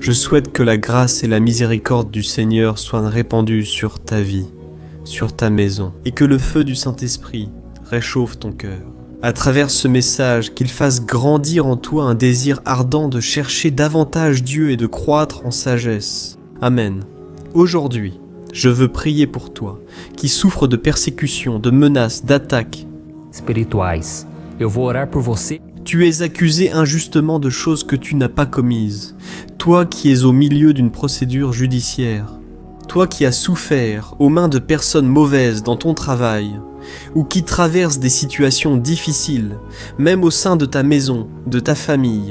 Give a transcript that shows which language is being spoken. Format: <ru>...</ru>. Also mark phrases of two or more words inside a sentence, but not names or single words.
<fr>Je souhaite que la grâce et la miséricorde du Seigneur soient répandues sur ta vie, sur ta maison, et que le feu du Saint-Esprit réchauffe ton cœur. À travers ce message, qu'il fasse grandir en toi un désir ardent de chercher davantage Dieu et de croître en sagesse. Amen. Aujourd'hui, je veux prier pour toi, qui souffre de persécutions, de menaces, d'attaques.</fr> <pt>Espirituais. Eu vou orar por você.</pt> <fr>Tu es accusé injustement de choses que tu n'as pas commises, toi qui es au milieu d'une procédure judiciaire, toi qui as souffert aux mains de personnes mauvaises dans ton travail, ou qui traverses des situations difficiles, même au sein de ta maison, de ta famille.</fr>